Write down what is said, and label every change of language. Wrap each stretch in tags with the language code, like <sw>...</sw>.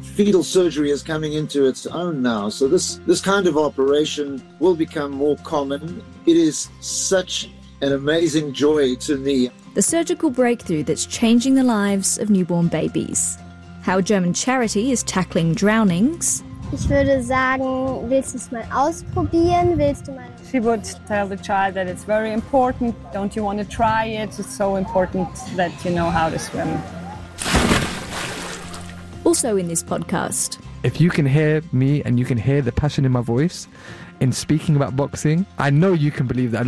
<en>Fetal surgery is coming into its own now, so this kind of operation will become more common. It is such an amazing joy to me. The surgical breakthrough that's changing the lives of newborn babies. How a German charity is tackling drownings.</en> <de>Ich würde sagen, willst du es mal ausprobieren?</de> <en>She would tell the child that it's very important. Don't you want to try it? It's so important that you know how to swim. Also in this podcast. If you can hear me and you can hear the passion in my voice in speaking about boxing, I know you can believe that.</en>